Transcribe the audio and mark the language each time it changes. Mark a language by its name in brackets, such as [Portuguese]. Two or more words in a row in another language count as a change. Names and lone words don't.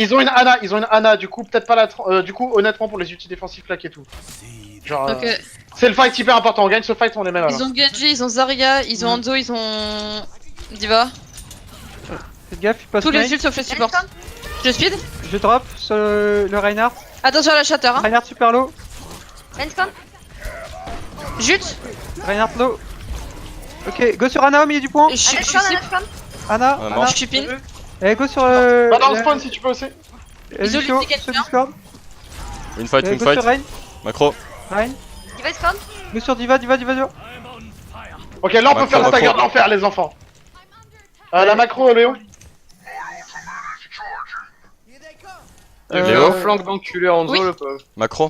[French] Ils ont une Ana, du coup, peut-être pas la du coup, honnêtement, pour les ultis défensifs, claque et tout. Genre, Ok. c'est le fight hyper important. On gagne ce fight, on les met là. Ils ont Genji, ils ont Zarya, ils ont Hanzo, ils ont Diva. Faites gaffe, il passe Tous les main. ults sauf le support. Je speed. Je drop sur le Reinhardt. Attention à la shatter. Hein. [English] Reinhardt super low. [French] Discount. Jute. Reinhardt low. Ok, go sur Ana au milieu du point. Je Un suis discount, un sip. discount. Ana, Ouais, Ana. mort. Je suis pin. Allez, go sur Va dans le spawn si tu peux aussi. Ils ont Lucio, l'ulti sur quelqu'un. Discord. [English] Win fight, [French] Allez, win go sur fight. Rein. Macro. Rein. Diva spawn. Go sur Diva. Ok, là on peut faire la stagger de l'enfer, les enfants. La macro, Léo. Léo flanque d'enculé Hanzo, Oui. le pauvre. Macro.